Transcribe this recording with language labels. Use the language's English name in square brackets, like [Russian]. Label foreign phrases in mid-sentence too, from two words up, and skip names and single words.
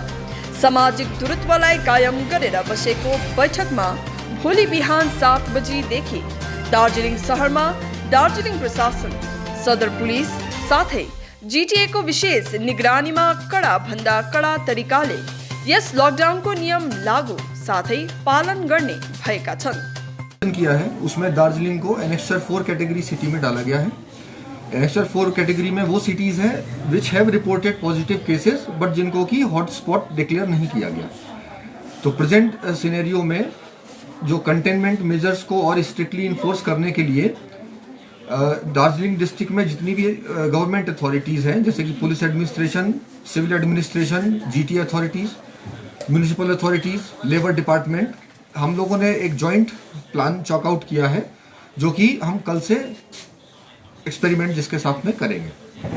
[Nepali] सामाजिक दूरत्वलाई कायम गरेर बसेको बैठकमा भोलि बिहान 7 बजीदेखि दार्जिलिङ सहरमा दार्जिलिङ प्रशासन, सदर पुलिस साथै जीटीएको विशेष निगरानीमा कडा भन्दा कडा तरिकाले यस लकडाउनको नियम लागू साथै पालन गर्ने भएका छन्। [Hindi] किया है उसमें दार्जिलिंग को एनेक्सर 4 [English] category city [Hindi] में डाला गया है। एनेक्सर 4 कैटेगरी में वो सिटीज हैं [English] which have reported positive cases but [Hindi] जिनको की हॉटस्पॉट डिक्लेयर नहीं किया गया। तो [English] present scenario [Hindi] में जो [English] containment measures [Hindi] को और [English] strictly enforce [Hindi] करने के लिए दार्जिलिंग डिस्ट्रिक्ट में जितनी भी [English] government authorities [Hindi] हैं जैसे कि [English] police administration, civil administration, GT authorities, municipal authorities, labour department, [Hindi] हम लोगों ने एक [English] joint plan chalk out [Hindi] किया है जो कि हम कल से एक्सपेरिमेंट जिसके साथ में करेंगे।